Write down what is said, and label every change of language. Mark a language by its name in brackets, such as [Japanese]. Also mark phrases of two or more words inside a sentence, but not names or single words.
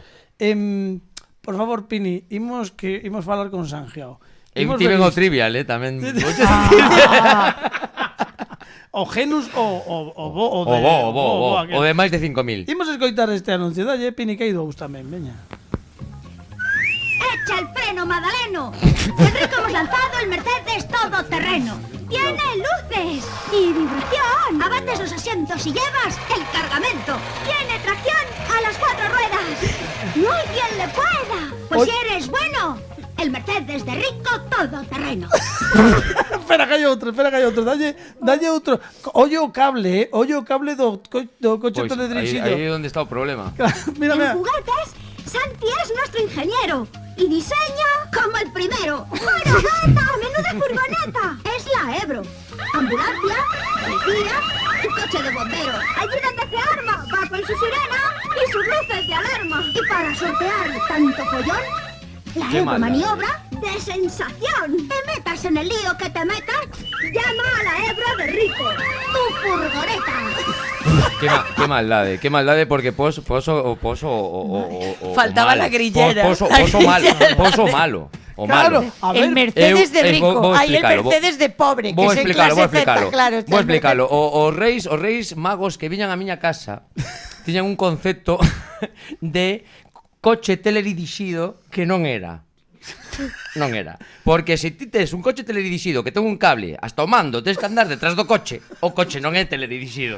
[Galician] Por favor, Pini, imos falar con Sangiao. Eu tiven o Trivial, tamén. O Genus o de máis de 5.000. Imos escoitar este anuncio. Dalle, Pini, que hai dous tamén, veña. [Spanish] ¡Echa el freno, Madaleno! En Rico hemos lanzado el Mercedes todoterreno. Tiene luces y vibración. Abates los asientos y llevas el cargamento. Tiene tracción a las 4 ruedas. No hay quien le pueda. Pues si eres bueno, el Mercedes de Rico todoterreno. [Galician] Espera que hai outro. Dalle outro. Oye o cable do coche teledirixido. Aí é onde está o problema. Mira. [Spanish] En juguetes, Santi es nuestro ingeniero y diseña como el primero. ¡Bueno, gata! ¡Menuda furgoneta! Es la Ebro. Ambulancia, policía y coche de bomberos. Allí donde se arma, va con su sirena y sus luces de alarma. Y para sortear tanto follón, la Ebro maniobra de sensación. Te metas en el lío que te metas, llama a la Ebro de Rico. tu furgoneta. [Galician] Qué maldade, porque poso Faltaba malo. [Spanish] la grillera. [Galician] Poso malo. O Claro, malo. a ver, [Spanish] El Mercedes de rico, [Galician] vou [Spanish] hay el [Galician] explicalo, [Spanish] Mercedes de pobre, [Galician] Vou [Spanish] que es en [Galician] explicarlo, [Spanish] clase Z, claro. está [Galician] Vou [Spanish] el [Galician] explicarlo. Os reis magos que viñan a miña casa tiñan un concepto de coche teledirixido que non era. Non era. Porque se ti tes un coche teledirixido que ten un cable hasta o mando, tens que andar detrás do coche, o coche non é teledirixido.